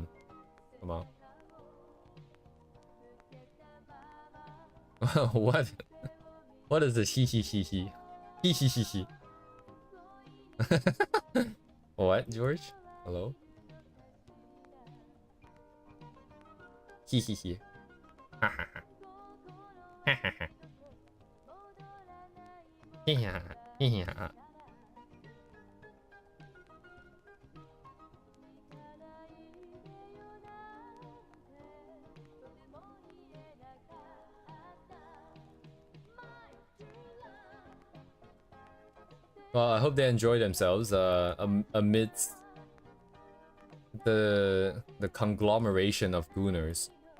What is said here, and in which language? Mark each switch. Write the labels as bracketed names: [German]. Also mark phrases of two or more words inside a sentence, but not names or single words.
[English] Come on. What? What is this? Hee hee hee hee. Hee hee hee hee. What, George? Hello? Hee hee hee. Ha ha ha. Ha ha ha. Hee ha ha. Hee ha ha. Well, I hope they enjoy themselves amidst the conglomeration of gooners.